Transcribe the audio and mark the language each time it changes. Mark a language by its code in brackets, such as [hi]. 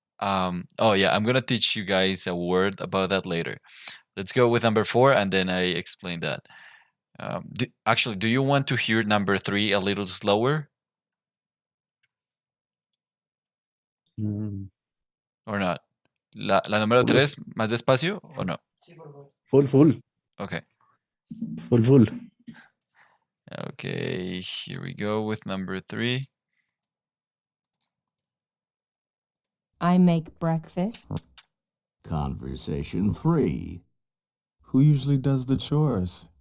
[en] Oh yeah, I'm gonna teach you guys a word about that later. Let's go with number 4 and then I explain that. Actually, do you want to hear number 3 a little slower or not? [es] La número 3 más despacio o no? [en] Full. Okay. Full. Okay, here we go with number 3. I make breakfast. Conversation 3. Who usually does the chores?